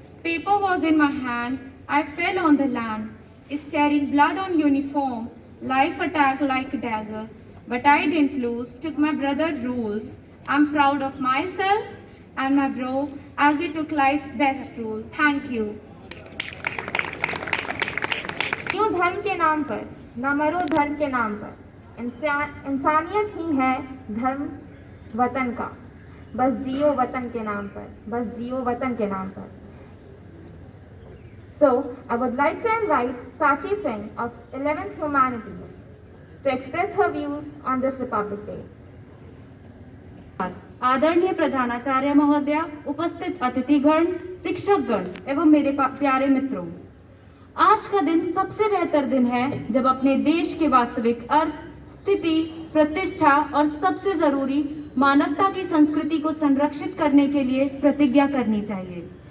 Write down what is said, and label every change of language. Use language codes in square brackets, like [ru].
[en] Paper was in my hand, I fell on the land, staring blood on uniform, life attacked like a dagger. But I didn't lose, took my brother rules. I'm proud of myself and my bro as we took life's best rule. Thank you. [hi] New धर्म के नाम पर, न मरो धर्म के नाम पर, इंसानियत ही है धर्म वतन का, बस जियो वतन के नाम पर, बस जियो वतन के नाम पर. [en] So, I would like to invite Sachi Singh of 11th Humanities to express her views on this Republic Day. [hi] आदरणीय प्रधानाचार्य महोदया, उपस्थित अतिथिगण, शिक्षकगण एवं मेरे प्यारे मित्रों, आज का दिन सबसे बेहतर दिन है जब अपने देश के वास्तविक अर्थ, स्थिति, प्रतिष्ठा और सबसे जरूरी मानवता की संस्कृति को संरक्षित करने के लिए प्रतिज्ञा करनी चाहिए।